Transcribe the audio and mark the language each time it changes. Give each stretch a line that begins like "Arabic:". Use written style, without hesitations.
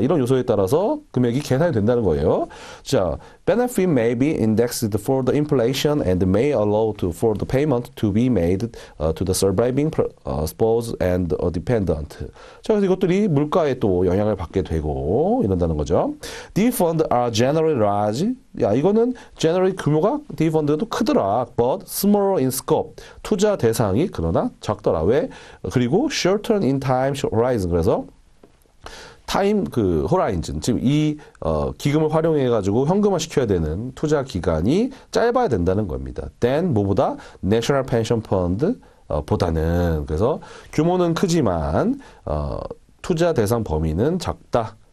Korean: 이런 요소에 따라서 금액이 계산이 된다는 거예요.
English: 자, benefit may be indexed for the inflation and may allow for the payment to be made to the surviving spouse and a dependent.
Korean: 자, 그래서 이것들이 물가에 또 영향을 받게 되고 이런다는 거죠.
English: These funds are generally large.
Korean: 야, 이거는 generally 규모가 D 펀드도 크더라.
English: But smaller in scope.
Korean: 투자 대상이 그러나 작더라. 왜? 그리고
English: shorter in time horizon.
Korean: 그래서 타임 호라이즌 지금 이 기금을 활용해 가지고 현금화 시켜야 되는 투자 기간이 짧아야 된다는 겁니다. Then 뭐보다 National Pension Fund 보다는 그래서 규모는 크지만 투자 대상 범위는 작다.